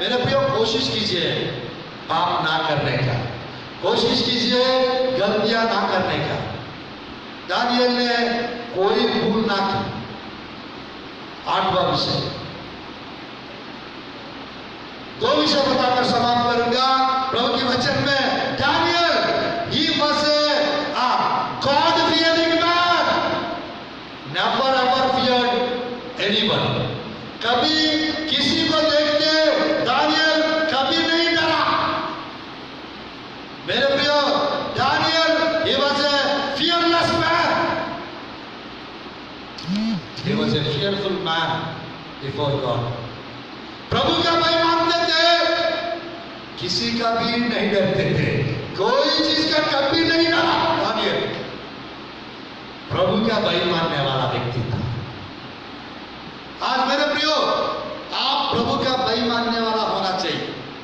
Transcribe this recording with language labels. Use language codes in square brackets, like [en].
[hi] मेरे प्रियो, कोशिश कीजिए पाप ना करने का, कोशिश कीजिए गलतियां ना करने का. दानियल ने कोई भूल ना की. 8वां विषय, 2 विषय बताकर समाप्त करूंगा प्रभु के वचन में. [en] Daniel, he was a God fearing man, never ever feared anyone. [hi] कभी किसी को देखते दानियल कभी नहीं डरा. मेरे प्रियो, [en] Daniel, he was a fearless man. He was a fearful man before God. [hi] प्रभु का भय मानते थे, किसी का भी नहीं डरते थे, कोई चीज का कभी नहीं डरा. दानियल प्रभु का भय मानने वाला व्यक्ति था. आज मेरे प्रियो, आप प्रभु का भय मानने वाला होना चाहिए.